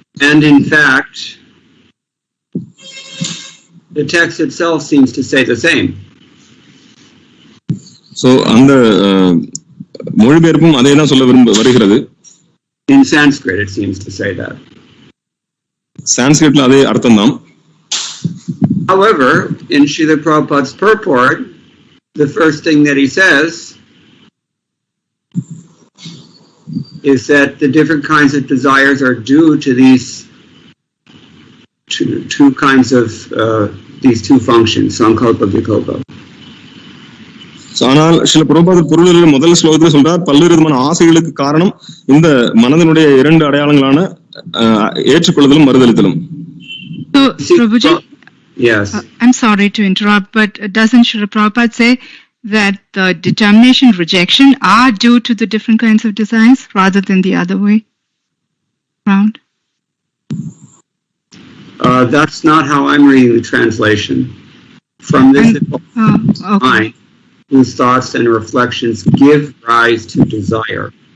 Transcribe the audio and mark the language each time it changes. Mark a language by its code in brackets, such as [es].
[en] And in fact, the text itself seems to say the same. [ta] So அந்த மொழிபெயர்ப்பும் அதே தான் சொல்ல வருகிறது. [en] In Sanskrit it seems to say that. [ta] சான்ஸ்கிரிட்ல அதே அர்த்தம் தான். [en] However, in Srila Prabhupada's purport, the first thing that he says is that the different kinds of desires are due to these two kinds of these two functions, sankalpa, vikalpa. [ta] ஆனால் சில பிரபுபாதர் பொருளில் முதல் ஸ்லோகத்தில் சொல்றார், பல்வேறு விதமான ஆசைகளுக்கு காரணம் இந்த மனதினுடைய இரண்டு அடையாளங்களான ஏற்றுக்கொள்ளுதலும் மறுதலித்தலும். [en] So, Prabhuji, yes. I'm sorry to interrupt, but doesn't Srila Prabhupada say that the determination and rejection are due to the different kinds of desires rather than the other way around? That's not how I'm reading the translation. From this, mind, whose thoughts and reflections give rise to desire.